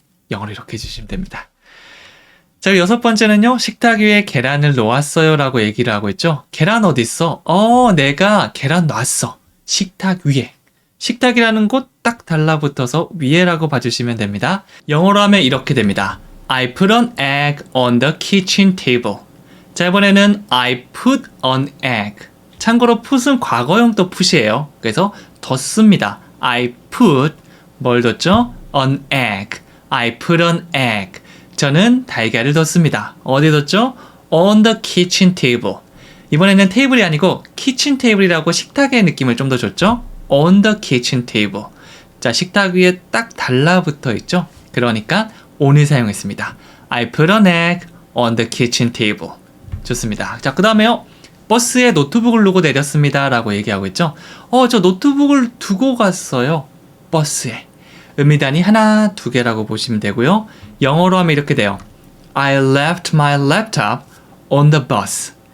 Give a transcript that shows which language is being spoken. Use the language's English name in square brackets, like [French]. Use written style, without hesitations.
[Korean] 영어로 이렇게 해주시면 됩니다. 자, 여섯 번째는요. 식탁 위에 계란을 놓았어요 라고 얘기를 하고 있죠. 계란 어딨어? 내가 계란 놨어. 식탁 위에. 식탁이라는 곳 딱 달라붙어서 위에라고 봐주시면 됩니다. 영어로 하면 이렇게 됩니다. [English] I put an egg on the kitchen table. [Korean] 자, 이번에는 [English] I put an egg. [Korean] 참고로 put은 과거형 또 put이에요. 그래서 뒀습니다. [English] I put [Korean] 뭘 뒀죠? [English] An egg. I put an egg. [Korean] 저는 달걀을 뒀습니다. 어디 뒀죠? [English] On the kitchen table. [Korean] 이번에는 테이블이 아니고 키친 테이블이라고 식탁의 느낌을 좀 더 줬죠? [English] On the kitchen table. [Korean] 자, 식탁 위에 딱 달라붙어 있죠? 그러니까 on을 사용했습니다. [English] I put an egg on the kitchen table. [Korean] 좋습니다. 자, 그 다음에요. 버스에 노트북을 두고 내렸습니다. 라고 얘기하고 있죠. 저 노트북을 두고 갔어요. 버스에. 음미단이 하나, 두 개라고 보시면 되고요. 영어로 하면 이렇게 돼요. [English] I left my laptop on the bus.